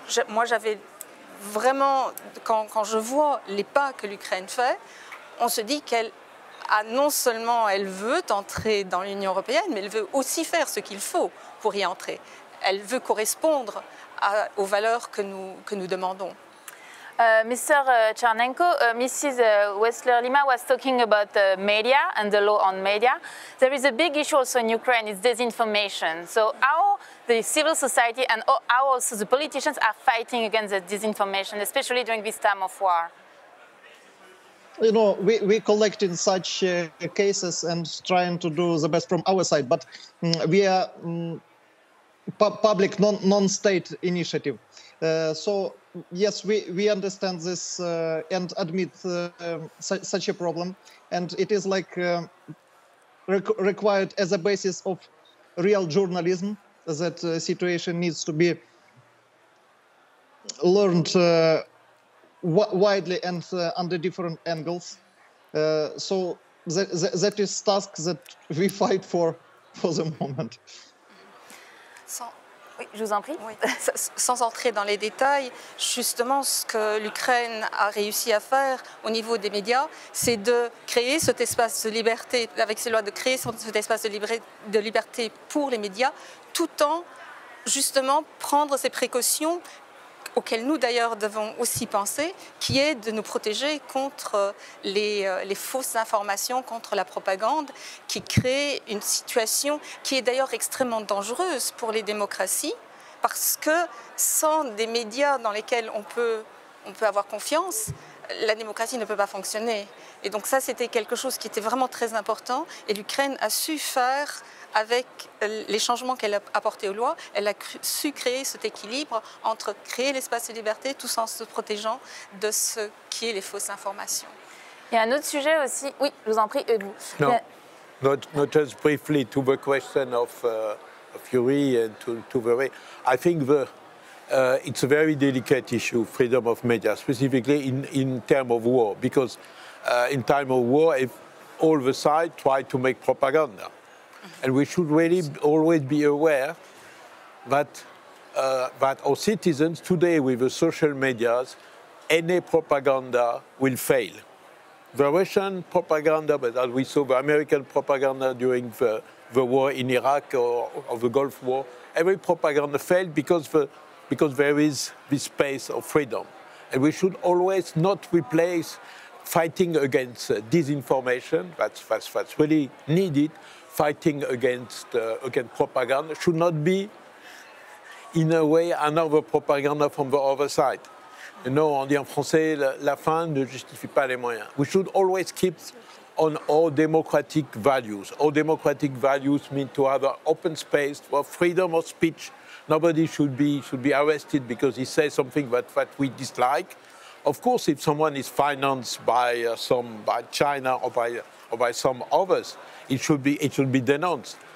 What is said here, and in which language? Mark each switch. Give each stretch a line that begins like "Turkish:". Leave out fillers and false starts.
French: Moi, j'avais vraiment, quand je vois les pas que l'Ukraine fait, on se dit qu'elle non seulement elle veut entrer dans l'Union européenne, mais elle veut aussi faire ce qu'il faut pour y entrer. Elle veut correspondre aux valeurs que nous demandons.
English: Mr. Tchernenko, Mrs. Wessler-Lima was talking about media and the law on media. There is a big issue also in Ukraine, it's disinformation. So how the civil society and how also the politicians are fighting against the disinformation, especially during this time of war? You know, we collect in such cases and trying to do the best from our side, but we are public non-state initiative. So yes, we understand this and admit such a problem, and it is like required as a basis of real journalism that situation needs to be learned widely and under different angles. So that is task that we fight for the moment.
French: Oui, je vous en prie. Oui. Sans entrer dans les détails, justement, ce que l'Ukraine a réussi à faire au niveau des médias, c'est de créer cet espace de liberté, avec ces lois, de créer cet espace de liberté pour les médias, tout en, justement, prendre ces précautions auxquelles nous d'ailleurs devons aussi penser, qui est de nous protéger contre les fausses informations, contre la propagande, qui crée une situation qui est d'ailleurs extrêmement dangereuse pour les démocraties, parce que sans des médias dans lesquels on peut avoir confiance, la démocratie ne peut pas fonctionner. Et donc ça, c'était quelque chose qui était vraiment très important, et l'Ukraine a su faire avec les changements qu'elle a apportés aux lois, elle a su créer cet équilibre entre créer l'espace de liberté tout en se protégeant de ce qui est les fausses informations. Il y a un autre sujet aussi. Oui, je vous en prie.
English: No, not just briefly to the question of Yuri and to the way. I think it's a very delicate issue, freedom of media, specifically in terms of war, because in time of war, if all the sides try to make propaganda. And we should really always be aware that our citizens today, with the social medias, any propaganda will fail. The Russian propaganda, but as we saw the American propaganda during the war in Iraq or the Gulf War, every propaganda failed because there is this space of freedom. And we should always not replace fighting against disinformation, that's really needed. Fighting against propaganda should not be, in a way, another propaganda from the other side.
French: You know, on dit en français, la fin ne justifie pas les moyens.
English: We should always keep on our democratic values. Our democratic values mean to have an open space for freedom of speech. Nobody should be arrested because he says something that we dislike. Of course, if someone is financed by China or by some others, it should be denounced.